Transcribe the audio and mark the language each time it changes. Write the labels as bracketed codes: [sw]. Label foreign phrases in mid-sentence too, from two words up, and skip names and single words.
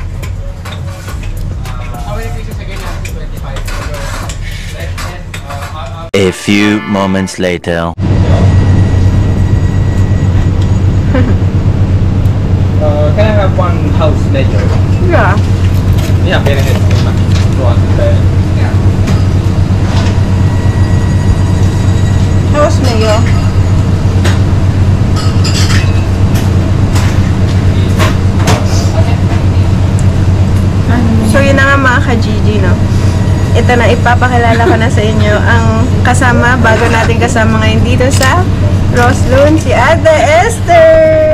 [en] How many pieces again? 25. A few moments later. Can I have one house later? Yeah. [fi] Ihan pieni hetki, mä tuon sitten. [en] How's Mayo? [tl] So yun na nga mga ka-Gigi, no? Ito na, ipapakilala ko na sa inyo ang kasama, bago natin kasama ngayon dito sa Roslyn, si Ate Esther!